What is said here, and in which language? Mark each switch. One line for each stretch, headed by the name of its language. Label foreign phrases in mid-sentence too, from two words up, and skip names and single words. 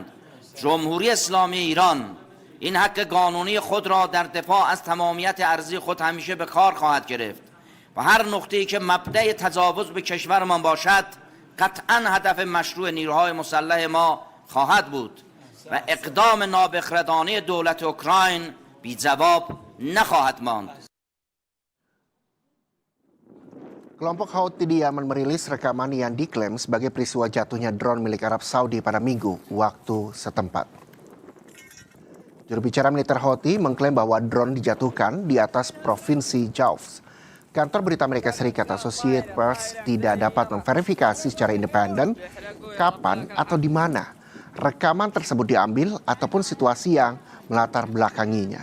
Persian: جمهوری اسلامی ایران این حق قانونی خود را در دفاع از تمامیت ارضی خود همیشه به کار خواهد گرفت و هر نقطه‌ای که مبدأ تجاوز به کشورمان باشد قطعاً هدف مشروع نیروهای مسلح ما خواهد بود و اقدام نابخردانه دولت اوکراین بی جواب نخواهد ماند.
Indonesian: Kelompok Houthi di Yaman merilis rekaman yang diklaim sebagai peristiwa jatuhnya drone milik Arab Saudi pada Minggu waktu setempat. Juru bicara militer Houthi mengklaim bahwa drone dijatuhkan di atas provinsi Jauf. Kantor berita Amerika Serikat Associated Press tidak dapat memverifikasi secara independen kapan atau di mana rekaman tersebut diambil ataupun situasi yang melatar belakanginya.